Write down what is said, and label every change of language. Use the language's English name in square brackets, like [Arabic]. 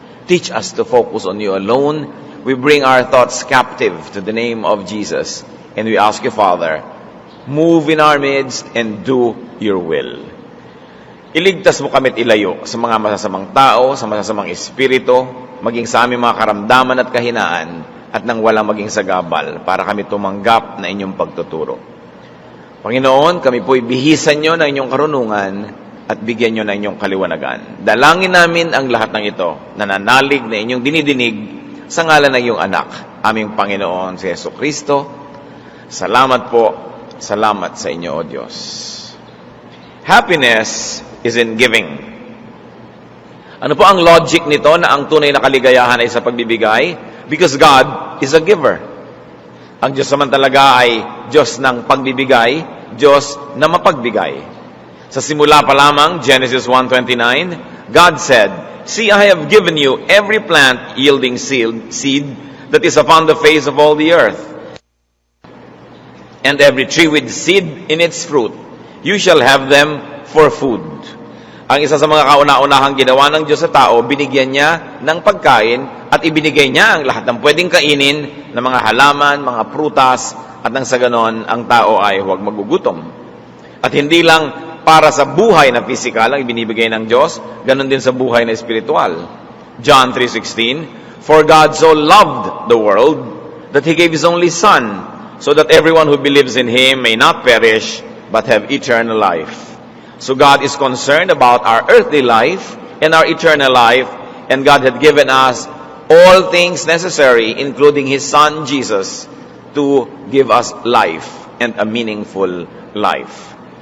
[English] Teach us to focus on you alone. We bring our thoughts captive to the name of Jesus. And we ask you, Father, move in our midst and do your will. [Filipino] Iligtas mo kami at ilayo sa mga masasamang tao, sa masasamang espiritu, maging sa aming mga karamdaman at kahinaan, at nang walang maging sagabal para kami tumanggap na inyong pagtuturo. Panginoon, kami po'y bihisan nyo ng inyong karunungan at bigyan nyo ng inyong kaliwanagan. Dalangin namin ang lahat ng ito, nananalig na inyong dinidinig sa ngalan ng iyong anak, aming Panginoon si Jesucristo. Salamat po, salamat sa inyo, O Diyos. [English] Happiness is in giving. [Filipino] Ano po ang logic nito na ang tunay na kaligayahan ay sa pagbibigay? [English] Because God is a giver. [Filipino] Ang Diyos naman talaga ay Diyos ng pagbibigay, Diyos na mapagbigay. Sa simula pa lamang, [English] Genesis 1:29, God said, "See, I have given you every plant yielding seed that is upon the face of all the earth, and every tree with seed in its fruit. You shall have them for food." [Filipino] Ang isa sa mga kauna-unahang ginawa ng Diyos sa tao, binigyan niya ng pagkain at ibinigay niya ang lahat ng pwedeng kainin ng mga halaman, mga prutas, at nang sa ganon, ang tao ay huwag magugutom. At hindi lang para sa buhay na pisikal ang ibinibigay ng Diyos, ganon din sa buhay na espiritual. [English] John 3:16, "For God so loved the world that He gave His only Son, so that everyone who believes in Him may not perish, but have eternal life." So God is concerned about our earthly life and our eternal life, and God had given us all things necessary, including His Son, Jesus, to give us life and a meaningful life.